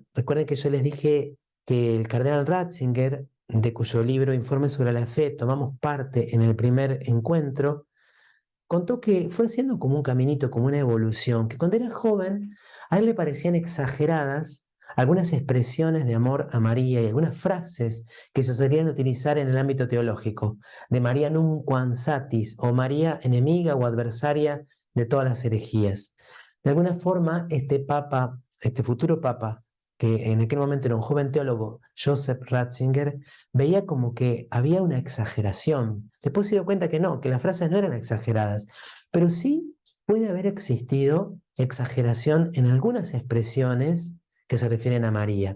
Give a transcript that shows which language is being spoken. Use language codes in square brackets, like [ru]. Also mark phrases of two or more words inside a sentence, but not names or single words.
[es] Recuerden que yo les dije que el cardenal Ratzinger, de cuyo libro Informe sobre la Fe tomamos parte en el primer encuentro, contó que fue haciendo como un caminito, como una evolución, que cuando era joven a él le parecían exageradas algunas expresiones de amor a María y algunas frases que se solían utilizar en el ámbito teológico, de María [la] nunquam satis [es] o María enemiga o adversaria de todas las herejías. De alguna forma, este papa, este futuro papa, que en aquel momento era un joven teólogo, Joseph Ratzinger, veía como que había una exageración. Después se dio cuenta que no, que las frases no eran exageradas, pero sí puede haber existido exageración en algunas expresiones que se refieren a María.